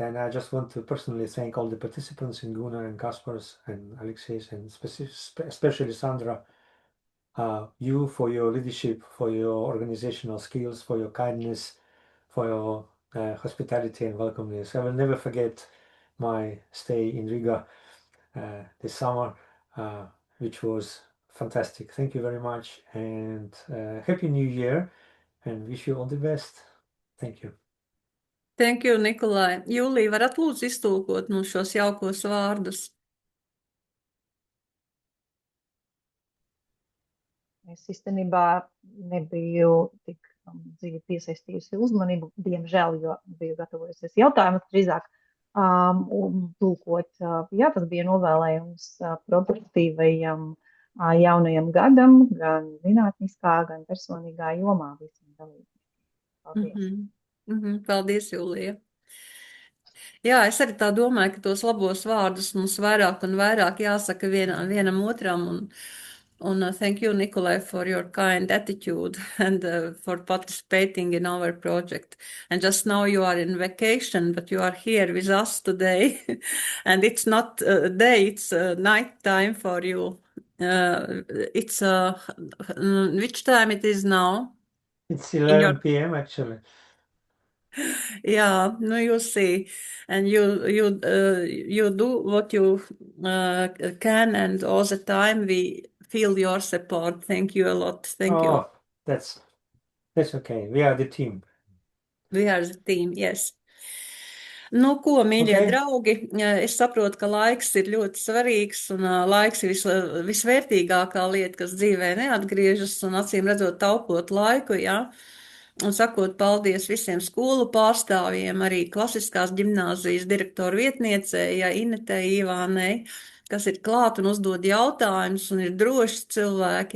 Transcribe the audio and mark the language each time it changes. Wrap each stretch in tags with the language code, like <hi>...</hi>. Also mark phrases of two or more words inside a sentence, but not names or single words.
<en>And I just want to personally thank all the participants, in Gunnar and Kaspars and Alexeis, and especially Sandra, you for your leadership, for your organizational skills, for your kindness, for your hospitality and welcomeness. I will never forget my stay in Riga this summer, which was fantastic. Thank you very much, and Happy New Year, and wish you all the best. Thank you. Thank you, Nikolai.</en> <lv>Jūlija, varat lūdzu iztulkot mums šos jaukos vārdus? Es īstenībā nebiju tik dziļi piesaistījusi uzmanību, diemžēl, jo biju gatavojusies jautājumus drīzāk tulkot. Jā, tas bija novēlējums produktīvajam jaunajam gadam, gan zinātniskā, gan personīgā jomā visiem dalībniekiem. Paldies! Paldies, Jūlija! Jā, es arī tā domāju, ka tos labos vārdus mums vairāk un vairāk jāsaka vienam otram, un</lv> <en>thank you, Nikolai, for your kind attitude and for participating in our project. And just now you are in vacation, but you are here with us today, and it's not day, it's night time for you. It's which time it is now? It's 11 p.m. actually. Yeah, no, you see, and you do what you can, and all the time we feel your support. Thank you a lot. Thank you. That's okay. We are the team. We are the team, yes.</en> <lv>Nu, ko, mīļie draugi, es saprotu, ka laiks ir ļoti svarīgs, un laiks ir visvērtīgākā lieta, kas dzīvē neatgriežas, un acīm redzot taupot laiku, jā. Un sakot paldies visiem skolu pārstāvjiem, arī klasiskās ģimnāzijas direktoru vietniecei, Inetei, Ivānei, kas ir klāt un uzdod jautājumus, un ir droši cilvēki.</lv>